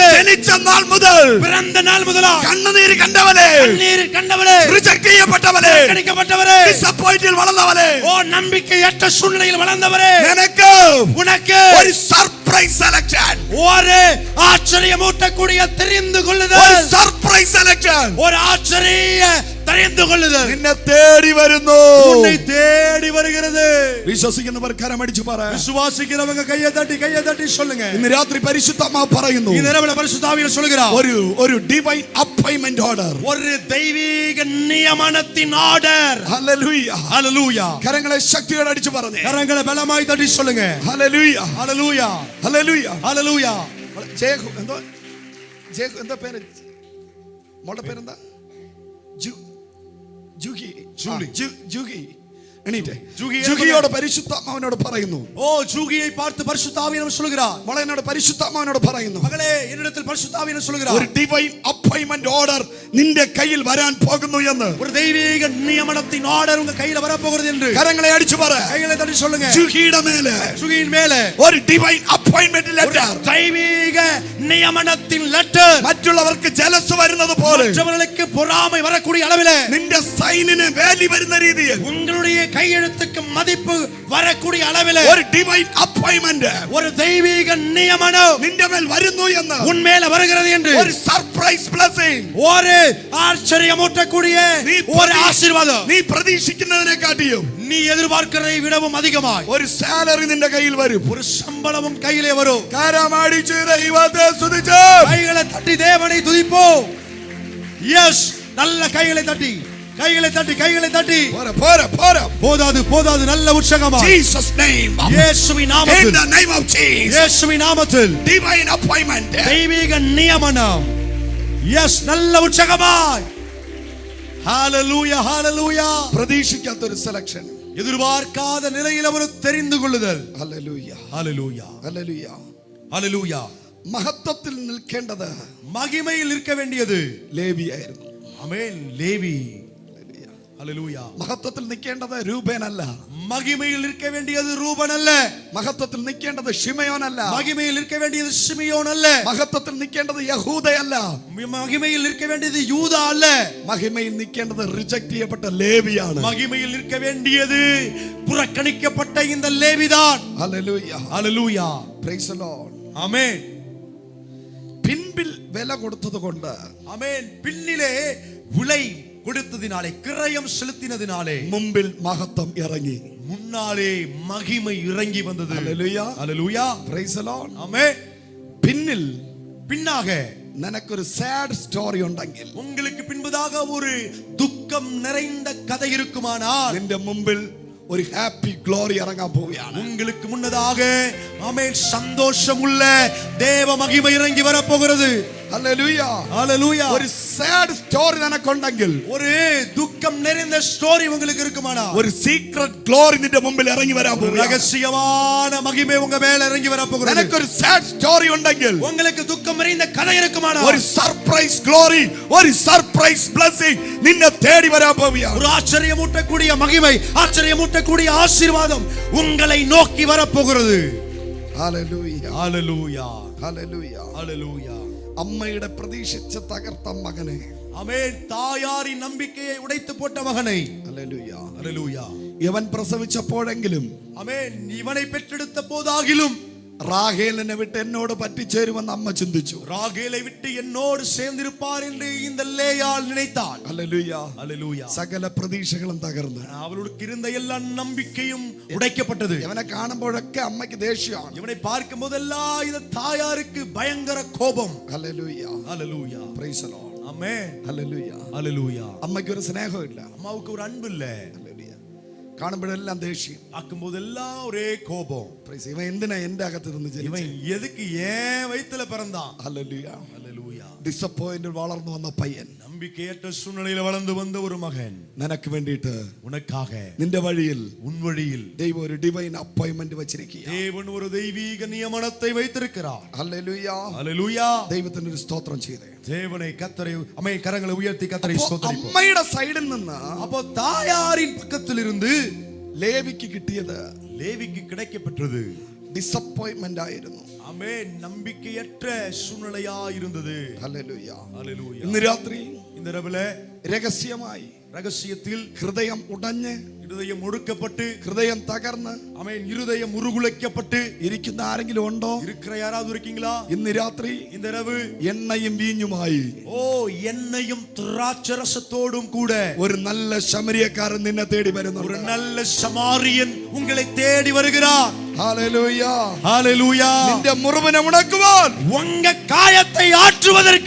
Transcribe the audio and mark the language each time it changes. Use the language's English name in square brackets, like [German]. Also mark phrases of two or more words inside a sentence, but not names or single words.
[Malayalam] ജനിച്ച നാൾ മുതൽ, [Tamil] பிறந்த நாள் முதலா [Malayalam] കണ്ണുനീര് കണ്ടവനെ, [Tamil] கண்ணீர் கண்டவரே, [Malayalam] റിജക്ട് ചെയ്യപ്പെട്ടവനെ, [Tamil] புறக்கணிக்கப்பட்டவரே, [Malayalam] ഡിസപ്പോയിന്റിൽ വളർന്നവനെ, [Tamil] ஓ நம்பிக்கையற்ற சூழ்நிலையில் வளர்ந்தவரே, [Malayalam] നിനക്ക് [Tamil] உனக்கு [Malayalam] ഒരു [English] surprise selection, [Tamil] ஒரு ஆச்சரியமூட்டக்கூடிய தெரிந்து [Malayalam] ഒരു [Tamil] கொள்ளுதல், [English] surprise selection [Tamil] ஒரு ஆச்சரிய தெரிந்து கொள்ளுதல் [Malayalam] നിന്നെ തേടി വരുന്നു. [Tamil] உன்னை தேடி வருகிறது. [Malayalam] വിശ്വസിക്കുന്നവർ കരമടിച്ചു പറ. [Tamil] விசுவாசிக்கிறவங்க கையை தட்டி சொல்லுங்க. [Malayalam] ഇന്ന് രാത്രി പരിശുദ്ധാത്മാവ് പറയുന്നു, [Tamil] இந்த இரவுல பரிசுத்த ஆவியானவர் சொல்கிறார், [Malayalam] ഒരു [English] divine appointment order, [Tamil] ஒரு தெய்வீக நியமனத்தின் ஆர்டர். [Malayalam] ഹല്ലേലൂയ. [Tamil] ஹல்லேலூயா. [Malayalam] കരങ്ങളെ ശക്തിയോടെ അടിച്ചു പറഞ്ഞേ, [Tamil] கரங்களை பலமாய் தட்டி சொல்லுங்க. [Malayalam] ഹല്ലേലൂയ. [Tamil] ஹல்லேலூயா. [Malayalam] ഹല്ലേലൂയ. [Tamil] ஹல்லேலூயா. [Malayalam] ജേഹു എന്താ പേര്? മോളുടെ പേരെന്താ? ജൂഗി. എണീറ്റേ. ജൂഗിയോട് പരിശുദ്ധാത്മാവിനോട് പറയുന്നു, [Tamil] ஓ ஜூகியை பார்த்து பரிசுத்த ஆவியானவர் சொல்கிறார், [Malayalam] മോളെ എന്നോട് പരിശുദ്ധാത്മാവിനോട് പറയുന്നു, [Tamil] மகளே என்னிடத்தில் பரிசுத்த ஆவியானவர் சொல்கிறார், [Malayalam] ഒരു [English] divine appointment order [Malayalam] നിന്റെ കയ്യിൽ വരാൻ പോകുന്നു എന്ന്. [Tamil] ஒரு தெய்வீக நியமனத்தின் ஆர்டர் உங்க கையில வர போகிறது என்று. [Malayalam] കരങ്ങളെ അടിച്ചു പറ. [Tamil] கைகளை தட்டி சொல்லுங்க. [Malayalam] ജൂഗിയുടെ മേലെ, [Tamil] ஜூகியின் மேலே [Malayalam] ഒരു [English] divine appointment letter, [Tamil] தெய்வீக நியமனத்தின் லெட்டர். [Malayalam] മറ്റുള്ളവർക്ക് ജലസ് വരുന്നത് പോലെ, [Tamil] மற்றவர்களுக்கு பொறாமை வரக்கூடிய அளவிலே, [Malayalam] നിന്റെ സൈനിന് വേലി വരുന്ന രീതിയിൽ, [Tamil] உங்களுடைய கையெழுத்துக்கு மதிப்பு வரக்கூடிய அளவிலே, [Malayalam] ഒരു [English] divine appointment, [Tamil] ஒரு தெய்வீக நியமனம் [Malayalam] നിന്റെ മേൽ വരുന്നു എന്ന്, [Tamil] உன் மேல வருகிறது என்று. [Malayalam] ഒരു [English] surprise blessing, [Tamil] ஒரு ஆச்சரியமூட்டக்கூடிய ஒரு ஆசீர்வாதம். [Malayalam] നീ പ്രതീക്ഷിക്കുന്നതിനെക്കാട്ടിയും, [Tamil] நீ எதிர்பார்க்கிறதை விடவும் அதிகமாய் [Malayalam] ഒരു സാലറി നിന്റെ കയ്യിൽ വരും. [Tamil] ஒரு சம்பளமும் கையிலே வரும். [Malayalam] കരമടിച്ച് ദൈവത്തെ സ്തുതിച്ച് [Tamil] கைகளை தட்டி தேவனை துதிப்போம். எஸ், நல்ல கைகளை தட்டி போதாது நல்ல உற்சாகமா. [English] Jesus name, [Tamil] இயேசுவின் நாமத்தில், [English] in the name of Jesus, [Tamil] இயேசுவின் நாமத்தில் [English] divine appointment, [Tamil] தெய்வீக நியமனம். எஸ், நல்ல உற்சாகமாய் ஹalleluya ஹalleluya [Malayalam] പ്രതീക്ഷിക്കാത്ത ഒരു സെലക്ഷൻ. [Tamil] எதிர்பார்க்காத நிலையில் அவர் தெரிந்து கொள்ளுதல். [Malayalam] ഹല്ലേലൂയ [Tamil] ஹalleluya [Malayalam] ഹല്ലേലൂയ. [Tamil] ஹalleluya [Malayalam] മഹത്വത്തിൽ നിൽക്കേണ്ടത് [Tamil] மகிமையில் இருக்க வேண்டியது [Malayalam] ലേവിയായിരുന്നു. [Tamil] ஆமென் லேவி. ஹalleluya [Malayalam] മഹത്വത്തിൽ നിൽക്കേണ്ടത് രൂബേനല്ല. [Tamil] மகிமையில் இருக்க வேண்டியது ரூபன் அல்ல. [Malayalam] മഹത്വത്തിൽ നിൽക്കേണ്ടത് ശിമയോനല്ല. [Tamil] மகிமையில் இருக்க வேண்டியது சிமியோன் அல்ல. [Malayalam] മഹത്വത്തിൽ നിൽക്കേണ്ടത് യഹൂദയല്ല. [Tamil] மகிமையில் இருக்க வேண்டியது யூதா அல்ல. [Malayalam] മഹിമയിൽ നിൽക്കേണ്ടത് റിജക്ട് ചെയ്യപ്പെട്ട ലേവിയാണ്. [Tamil] மகிமையில் இருக்க வேண்டியது புறக்கணிக்கப்பட்ட இந்த லேவிதான். [Malayalam] ഹല്ലേലൂയ [Tamil] ஹalleluya [English] Praise the Lord. [Tamil] ஆமென். [Malayalam] പിൻപിൽ വില കൊടുത്തതുകൊണ്ട് [Tamil] ஆமென். பின்னிலே விலை கொடுத்ததினாலே கிரயம் செலுத்தினதினாலே [Malayalam] മുമ്പിൽ മഹത്വം ഇറങ്ങി. [Tamil] முன்னாலே மகிமை இறங்கி வந்தது. [Malayalam] ഹല്ലേലൂയ [Tamil] ஹalleluya [English] Praise the Lord. [Tamil] ஆமென். [Malayalam] പിന്നിൽ [Tamil] பின்னாக [Malayalam] നിനക്കൊരു [English] sad story [Malayalam] ഉണ്ടെങ്കിൽ, [Tamil] உங்களுக்கு பின்பதாக ஒரு துக்கம் நிறைந்த கதை இருக்குமானால், [Malayalam] നിന്റെ മുമ്പിൽ ഒരു [English] happy glory [Malayalam] ഇറങ്ങാൻ പോവുകയാണ്. [Tamil] உங்களுக்கு முன்னதாக ஆமென் சந்தோஷம் உள்ள தேவ மகிமை இறங்கி வர போகிறது. [Malayalam] ഹല്ലേലൂയ [Tamil] ஹalleluya [Malayalam] ഒരു [English] sad story [Malayalam] നിനക്കുണ്ടെങ്കിൽ, [Tamil] ஒரு துக்கம் நிறைந்த ஸ்டோரி உங்களுக்கு இருக்குமானால், [Malayalam] ഒരു [English] secret glory [Malayalam] നിന്റെ മുമ്പിൽ ഇറങ്ങി വരാൻ പോവുകയാണ്. [Tamil] ரகசியமான மகிமை உங்க மேல இறங்கி வர போகிறது. [Malayalam] നിനക്കൊരു [English] sad story [Malayalam] ഉണ്ടെങ്കിൽ, [Tamil] உங்களுக்கு துக்கம் நிறைந்த கதை இருக்குமானால், [Malayalam] ഒരു [English] surprise glory, [Malayalam] ഒരു [English] surprise blessing [Malayalam] നിന്നെ തേടി വരാൻ പോവുകയാണ്. [Tamil] ஒரு ஆச்சரியமூட்டக்கூடிய மகிமை, ஆச்சரியமூட்டக்கூடிய ஆசீர்வாதம் உங்களை நோக்கி வர போகிறது. [Malayalam] ഹല്ലേലൂയ [Tamil] ஹalleluya [Malayalam] ഹല്ലേലൂയ. [Tamil] ஹalleluya. [Malayalam] അമ്മയുടെ പ്രതീക്ഷിച്ച് തകർത്ത മകനെ, [Tamil] ஆமென். தாயாரின் நம்பிக்கையை உடைத்து போட்ட மகனை, [Malayalam] ഹല്ലേലൂയ, [Tamil] ஹalleluya. [Malayalam] ഇവൻ പ്രസവിച്ചപ്പോഴെങ്കിലും [Tamil] ஆமென். இவனை பெற்றெடுத்த போதாகிலும் [Malayalam] റാഹേലിനെ വിട്ട് എന്നോട് പറ്റിച്ചേരുമെന്ന് അമ്മ ചിന്തിച്ചു. [Tamil] ராகேலை விட்டு என்னோடு சேர்ந்திருப்பார் என்று இந்த லேயாள் நினைத்தாள். [Malayalam] ഹല്ലേലൂയ. [Tamil] ஹalleluya. [Malayalam] സകല പ്രതീക്ഷകളും തകർന്നു. [Tamil] அவளுக்கு இருந்த எல்லா நம்பிக்கையும் உடைக்கப்பட்டது. [Malayalam] ഇവനെ കാണുമ്പോഴൊക്കെ അമ്മയ്ക്ക് ദേഷ്യമാണ്. [Tamil] இவனை பார்க்கும் போதெல்லாம் இந்த தாயாருக்கு பயங்கர கோபம். [Malayalam] ഹല്ലേലൂയ [Tamil] ஹalleluya. [English] Praise the Lord. [Tamil] ஆமென். [Malayalam] ഹല്ലേലൂയ. [Tamil] ஹalleluya. [Malayalam] അമ്മയ്ക്ക് ഒരു സ്നേഹമില്ല. [Tamil] அம்மாவுக்கு ஒரு அன்பு இல்ல. [Malayalam] ഹല്ലേലൂയ. കാണുമ്പോഴെല്ലാം ദേഷ്യം. [Tamil] பார்க்கும் போதெல்லாம் ஒரே கோபம். [Malayalam] പ്രൈസ്. ഇവൻ എന്തിനാ എന്റെ അകത്തിരുന്ന് [Tamil] இவன் [Malayalam] ജനിച്ചത്? [Tamil] எதுக்கு ஏன் வயித்துல பிறந்தான்? [Malayalam] ഹല്ലേലൂയ. [Tamil] ஹalleluya. [Malayalam] ഡിസപ്പോയിന്റ് വളർന്നു വന്ന പയ്യൻ, [Tamil] நம்பிக்கையற்ற சூழ்நிலையில வளர்ந்து வந்த ஒரு மகன் [Malayalam] നിനക്ക് വേണ്ടിയിട്ട് [Tamil] உனக்காக [Malayalam] നിന്റെ വഴിയിൽ [Tamil] உன் வழியில் [Malayalam] ദൈവം ഒരു [English] divine appointment [Malayalam] വെച്ചിരിക്കുക. [Tamil] தேவன் ஒரு தெய்வீக நியமனத்தை வைத்திருக்கிறார். [Malayalam] ഹല്ലേലൂയ. [Tamil] ஹalleluya. [Malayalam] ദൈവത്തിന് ഒരു സ്തോത്രം ചെയ്തേ. [Tamil] தேவனை கர்த்தரை ஆமென் கரங்களை உயர்த்தி கர்த்தரை [Malayalam] അപ്പോ [Tamil] ஸ்தோத்திரிப்போம். [Malayalam] അമ്മയുടെ സൈഡിൽ നിന്ന് [Tamil] அப்போ தாயாரின் பக்கத்திலிருந்து [Malayalam] ലേവിക്ക് കിട്ടിയത് [Tamil] லேவிக்கு கிடைக்கப்பெற்றது [Malayalam] ഡിസപ്പോയിന്റ്മെന്റ് ആയിരുന്നു. [Tamil] ஆமென். நம்பிக்கையற்ற சூழ்நிலையா இருந்தது. [Malayalam] ഹല്ലേലൂയ. [Tamil] ஹalleluya. [Malayalam] ഇന്ന് രാത്രി [Tamil] இந்த இரவுல [Malayalam] രഹസ്യമായി [Tamil] ரகசியத்தில் [Malayalam] ഹൃദയം ഉടഞ്ഞ്, [Tamil] இருதயம் ஒடுக்கப்பட்டு, [Malayalam] ഹൃദയം തകർന്ന് [Tamil] ஆமென் இருதயம் ഉരുകുലയ്ക്കപ്പെട്ട് [Malayalam] ഇരിക്കുന്ന ആരെങ്കിലും ഉണ്ടോ? [Tamil] இருக்கிற யாராவது இருக்கீங்களா? [Malayalam] ഇന്ന് രാത്രി [Tamil] இந்த இரவு [Malayalam] എണ്ണയും വീഞ്ഞുമായി [Tamil] ஓ எண்ணெயும் திராட்சரசத்தோடும் கூட [Malayalam] ഒരു നല്ല ശമരിയക്കാരൻ നിന്നെ തേടി [Tamil] ஒரு [Malayalam] വരുന്നുണ്ട്. [Tamil] நல்ல சமாரியன் உங்களை தேடி வருகிறார். [Malayalam] ഹല്ലേലൂയ. [Tamil] ஹalleluya. [Malayalam] നിന്റെ മുറിവിനെ ഉണക്കുവാൻ [Tamil] உங்க காயத்தை ஆற்றுவதற்கு